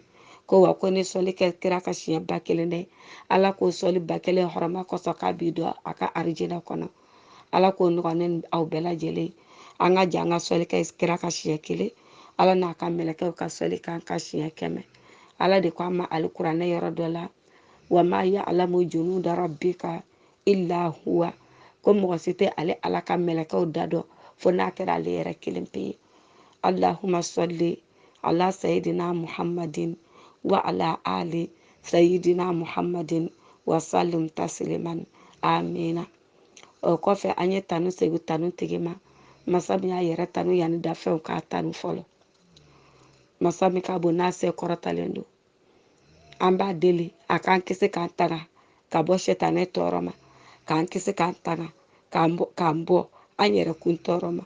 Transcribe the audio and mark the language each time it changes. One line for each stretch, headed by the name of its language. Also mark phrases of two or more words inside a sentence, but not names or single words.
Bambara: Ko wa ko ni sɔli kɛ kira kan siɲɛ 1000 dɛ Ala k'o sɔli 1000 hɔrɔma kɔsɔn k'a b'i don a ka arijinɛ kɔnɔ. Ala k'o nɔgɔya ne aw bɛɛ lajɛlen. An ka jɛ an ka sɔli kɛ kira kan siɲɛ 1. Ala n'a ka mɛlɛkɛw ka sɔli kan ka siɲɛ 100. Ala de ko an ma alikuranɛ yɔrɔ dɔ la
Arabic: وما يعلم جنود ربك إلا هو.
Bambara: Ko mɔgɔ si tɛ ale Ala ka mɛlɛkɛw da dɔn fo n'a kɛra ale yɛrɛ kelen pe ye.
Arabic: اللهم صل على سيدنا محمد وعلى آل سيدنا محمد وسلم تسليما.
Bambara: Amina. O kɔfɛ an ye tanu segu tanu tigi ma. Masa min y'a yɛrɛ tanu yanni dafɛnw k'a tanu fɔlɔ. Masa min ka bon n'a se kɔrɔtalen don. An b'a deli a k'an kisi k'an tanga ka bɔ shetane tɔɔrɔ ma. K'an kisi k'an tanga k'an bɔ an yɛrɛ kun tɔɔrɔ ma.